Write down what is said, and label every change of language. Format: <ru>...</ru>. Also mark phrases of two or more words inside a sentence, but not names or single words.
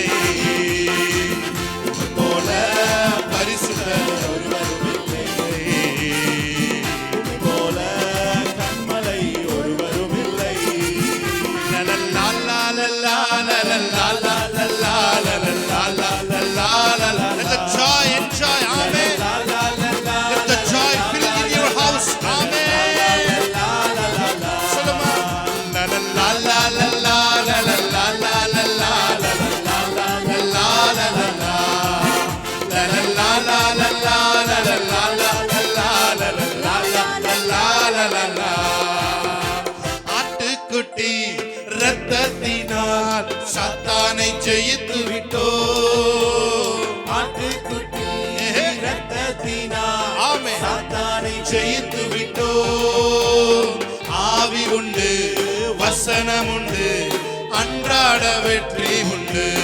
<ta>உம்மை போல பரிசுத்தர் ஒருவரும் இல்லை. உம்மை போல கண்மலை ஒருவரும் இல்லை. லலலா லலலா லலலா லலலா லலலா லலலா லலலா.</ta> <en>Let the joy enjoy. Amen. Let the joy fill in your house. Amen. Solomon. Lalalalala lalala lalala lalala lalala. Lalala lalala.</en> <ta>ஆட்டுக்குட்டி இரத்தத்தினால் சாத்தானை ஜெயித்து விட்டோ. ஆட்டுக்குட்டி இரத்தத்தினால் ஆமென் சாத்தானை ஜெயித்து விட்டோ. ஆவி உண்டு வசனம் உண்டு அன்றாட வெற்றி உண்டு.</ta>